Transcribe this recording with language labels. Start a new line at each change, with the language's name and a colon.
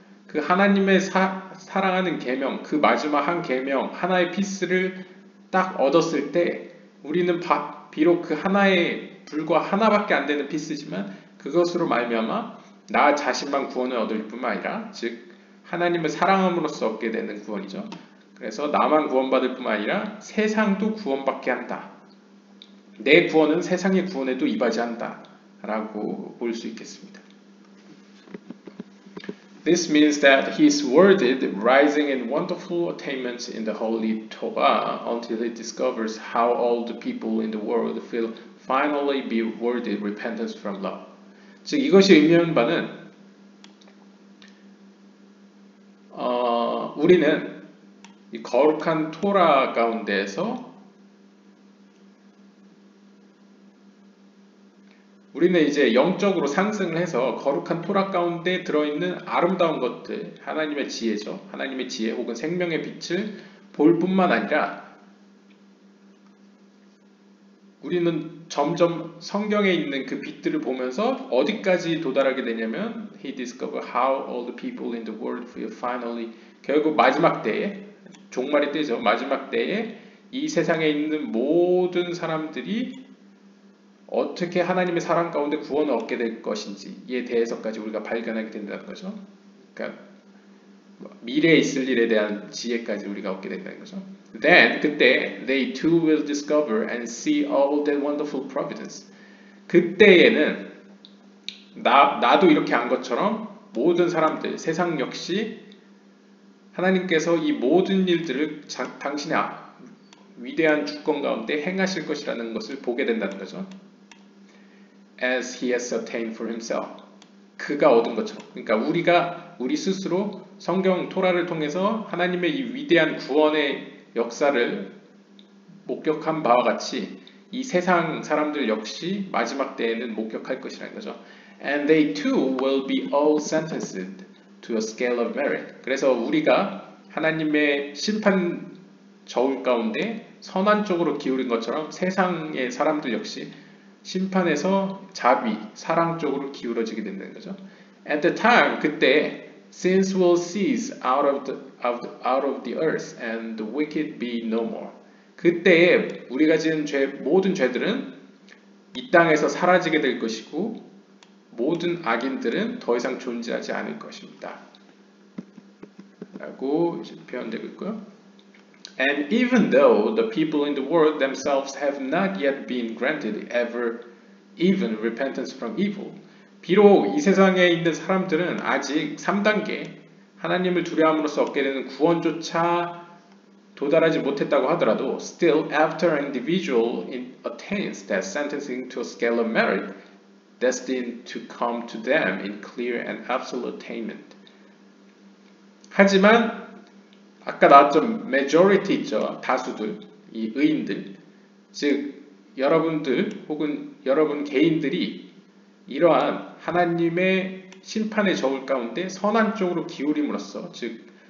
Korean: 그 하나님의 사랑하는 계명, 그 마지막 한 계명, 하나의 피스를 딱 얻었을 때 우리는 비록 그 하나의 불과 하나밖에 안 되는 피스지만 그것으로 말미암아 나 자신만 구원을 얻을 뿐만 아니라 즉 하나님을 사랑함으로써 얻게 되는 구원이죠. 그래서 나만 구원받을 뿐만 아니라 세상도 구원받게 한다. 내 구원은 세상의 구원에도 이바지한다. 라고 볼 수 있겠습니다.
English: This means that he is worthy, rising in wonderful attainments in the Holy Torah until he discovers how all the people in the world will finally be worthy repentance from love.
Korean: 즉 이것이 의미하는 바는 우리는 이 거룩한 토라 가운데에서 우리는 이제 영적으로 상승을 해서 거룩한 토라 가운데 들어있는 아름다운 것들, 하나님의 지혜죠. 하나님의 지혜 혹은 생명의 빛을 볼 뿐만 아니라 우리는 점점 성경에 있는 그 빛들을 보면서 어디까지 도달하게 되냐면
English: He discovered how all the people in the world will finally
Korean: 결국 마지막 때에 종말의 때죠. 마지막 때에 이 세상에 있는 모든 사람들이 어떻게 하나님의 사랑 가운데 구원을 얻게 될 것인지에 대해서까지 우리가 발견하게 된다는 거죠. 그러니까 미래에 있을 일에 대한 지혜까지 우리가 얻게 된다는 거죠.
English: Then
Korean: 그때
English: they too will discover and see all that wonderful providence.
Korean: 그때에는 나도 이렇게 한 것처럼 모든 사람들, 세상 역시 하나님께서 이 모든 일들을 당신의 위대한 주권 가운데 행하실 것이라는 것을 보게 된다는 거죠.
English: As he has obtained for himself.
Korean: 그가 얻은 것처럼. 그러니까 우리 스스로 성경 토라를 통해서 하나님의 이 위대한 구원의 역사를 목격한 바와 같이 이 세상 사람들 역시 마지막 때에는 목격할 것이라는 거죠.
English: And they too will be all sentenced to a scale of merit.
Korean: 그래서 우리가 하나님의 심판 저울 가운데 선한 쪽으로 기울인 것처럼 세상의 사람들 역시 심판에서 자비, 사랑 쪽으로 기울어지게 된다는 거죠.
English: At the time,
Korean: 그때
English: sins will cease out of the earth and the wicked be no more.
Korean: 그때에 우리가 지은 모든 죄들은 이 땅에서 사라지게 될 것이고 모든 악인들은 더 이상 존재하지 않을 것입니다. 라고 표현되고 있고요.
English: And even though the people in the world themselves have not yet been granted even repentance from evil,
Korean: 비록 이 세상에 있는 사람들은 아직 3단계 하나님을 두려움으로써 얻게 되는 구원조차 도달하지 못했다고 하더라도
English: still after an individual attains that sentencing to a scale of merit destined to come to them in clear and absolute attainment.
Korean: 하지만 아까 나왔죠. majority 있죠. 다수들, 이 의인들. 즉 여러분들 혹은 여러분 개인들이 이러한 하나님의 심판의 저울 가운데 선한 쪽으로 기울임으로써 즉